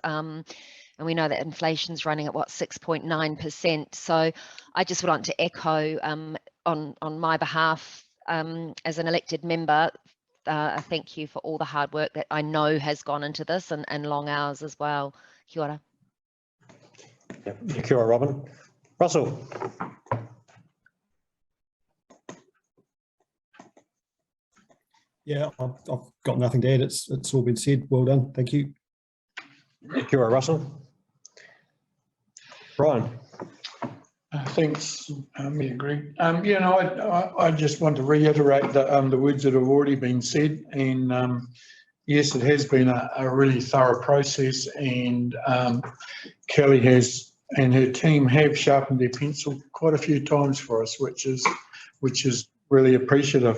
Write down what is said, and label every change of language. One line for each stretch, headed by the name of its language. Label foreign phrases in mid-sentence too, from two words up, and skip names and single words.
English: And we know that inflation's running at 6.9%. So I just want to echo on my behalf as an elected member, a thank you for all the hard work that I know has gone into this, and long hours as well.
Māori: Kia ora.
English: Yeah,
Māori: kia ora,
English: Robin. Russell. Yeah, I've got nothing to add. It's all been said. Well done. Thank you.
Māori: Kia ora, Russell.
English: Brian. Thanks, Greg. I just want to reiterate the words that have already been said, and yes, it has been a really thorough process, and Kelly has and her team have sharpened their pencil quite a few times for us, which is really appreciative.